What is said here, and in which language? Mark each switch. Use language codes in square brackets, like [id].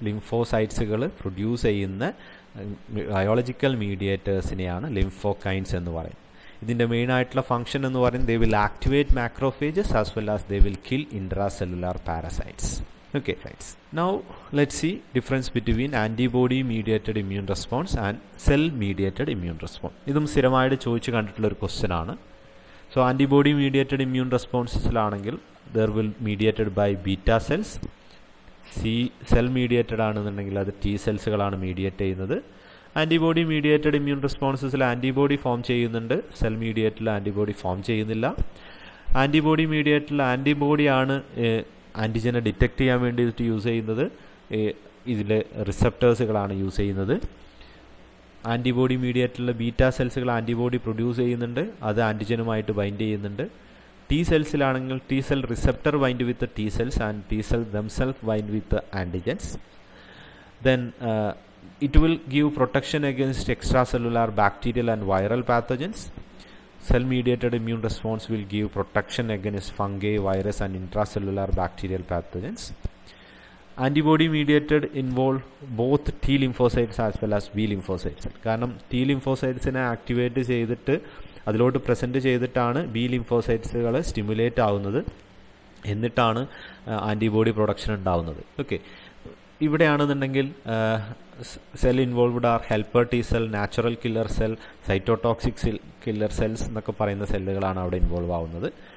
[ml] ലിംഫോസൈറ്റ്സുകൾ produce ചെയ്യുന്ന biological മീഡിയേറ്റേഴ്സിനെയാണ് ലിംഫോകൈൻസ് എന്ന് പറയുന്നത്. ഇതിൻ്റെ മെയിൻ ആയിട്ടുള്ള ഫംഗ്ഷൻ എന്ന് പറയുന്നത്, [en] They will activate macrophages as well as they will kill intracellular parasites. Okay, now let's see difference between antibody mediated immune response and cell mediated immune response. [ml] ഇതും സ്ഥിരമായിട്ട് ചോദിച്ചു കണ്ടിട്ടുള്ള ഒരു ക്വസ്റ്റ്യൻ ആണ്. So antibody mediated immune റെസ്പോൺസിലാണെങ്കിൽ [en] There will mediated by beta cells. [ml] Cell mediated ആണെന്നുണ്ടെങ്കിൽ അത് T സെൽസുകളാണ് മീഡിയേറ്റ് ചെയ്യുന്നത്. Antibody mediated immune റെസ്പോൺസസിൽ antibody form ചെയ്യുന്നുണ്ട്, സെൽ മീഡിയേറ്റഡിൽ ആൻറ്റിബോഡി ഫോം ചെയ്യുന്നില്ല. ആൻറ്റിബോഡി മീഡിയേറ്റഡിൽ ആൻറ്റിബോഡിയാണ് ആൻറ്റിജനെ ഡിറ്റക്ട് ചെയ്യാൻ വേണ്ടിയിട്ട് യൂസ് ചെയ്യുന്നത്, ഇതിൽ റിസപ്റ്റേഴ്സുകളാണ് യൂസ് ചെയ്യുന്നത്. ആൻറ്റിബോഡി മീഡിയേറ്റഡിലെ ബീറ്റാ സെൽസുകൾ ആൻറ്റിബോഡി പ്രൊഡ്യൂസ് ചെയ്യുന്നുണ്ട്, അത് ആൻറ്റിജനുമായിട്ട് ബൈൻഡ് ചെയ്യുന്നുണ്ട്. [en] T സെൽസിലാണെങ്കിൽ T cell receptor bind with T cells and T cell themselves bind with antigens. Then it will give protection against extracellular bacterial and viral pathogens. Cell mediated immune response will give protection against fungi, virus and intracellular bacterial pathogens. Antibody mediated involve both T lymphocytes as well as B lymphocytes. [ml] കാരണം T lymphocytesനെ activate ചെയ്തിട്ട് അതിലോട്ട് present ചെയ്തിട്ടാണ് B ലിംഫോസൈറ്റ്സുകൾ stimulate ആവുന്നത്, എന്നിട്ടാണ് antibody production ഉണ്ടാവുന്നത്. Okay, ഇവിടെയാണെന്നുണ്ടെങ്കിൽ [en] cell involved are [ml] helper T cell, natural killer cell, cytotoxic killer cells എന്നൊക്കെ പറയുന്ന സെല്ലുകളാണ് അവിടെ ഇൻവോൾവ് ആവുന്നത്.